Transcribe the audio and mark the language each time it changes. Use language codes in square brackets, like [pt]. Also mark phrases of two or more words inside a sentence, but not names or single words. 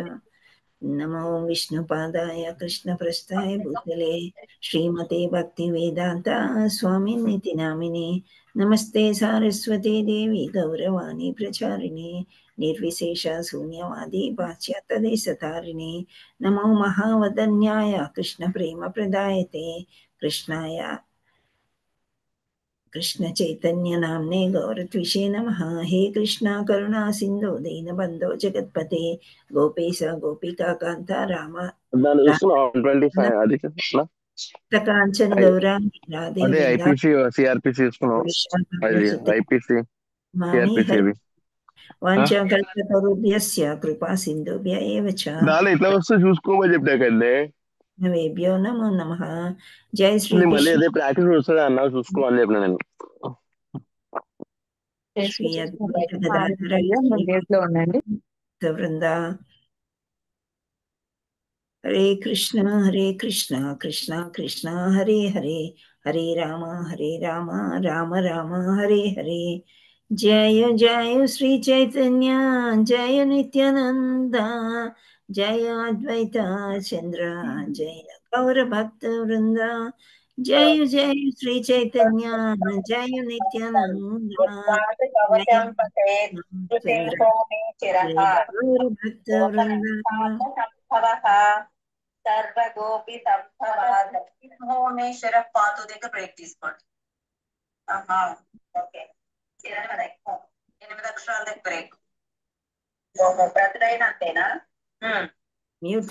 [sa] नमो विष्णुपादाय कृष्णप्रस्थाय भूतले श्रीमते भक्तिवेदान्ता स्वामिनिति नामिने नमस्ते सारस्वती देवी गौरवाणी प्रचारिणे निर्विशेष शून्यवादी पाश्चात्यदेशतारिणे नमो महावदन्याय कृष्णप्रेमप्रदायते कृष्णाय कृष्ण चैतन्य नामने गौरत्विषे नमः। हे कृष्णा करुणा सिंधु दीनबंधो जगत्पते गोपेश गोपिका कांता राम [te] దాన్ని చూస్తున్నావు 25 అది చూస్తున్నా [sa] कांचन गौरांगी राधे [te] అదే [sa] वृंदा [te] ఐపీసీ సిఆర్పిసి చూస్తున్నావు అది ఐపీసీ [sa] मामी [te] సిఆర్పిసి [sa] हरि [te] ఇది [sa] वाञ्छाकल्पतरुभ्यस्य कृपा सिन्धुभ्य एव च [te] దాని ఇట్లా వస్తే చూసుకోమని చెప్పినా కదే [sa] नवेभ्यो नमो नमः। जय श्री [te] నేను మళ్ళీ [sa] कृष्ण [te] అదే ప్రాక్టీస్ వస్తుంది అన్నా చూసుకోమని చెప్పిన నేను [sa] श्री अद्वैत गदाधर [te] ఉండండి. [sa] वृंदा हरे कृष्णा कृष्णा कृष्णा हरे हरे हरे राम राम राम हरे हरे। जय जय श्री चैतन्य जय नित्यानंद जय अद्वैत चंद्र जय गौर भक्त वृंदा जय जय श्री चैतन्य जय नित्यानंद जय चंद्र जय गौर भक्त वृंदा [te] సర్వగోపి భువనేశ్వర పాతు దగ్గర బ్రేక్ తీసుకోండి. ఓకే 8 అక్షరాల దగ్గర బ్రేక్. ప్రతిదైనా అంతేనా? మ్యూట్ లో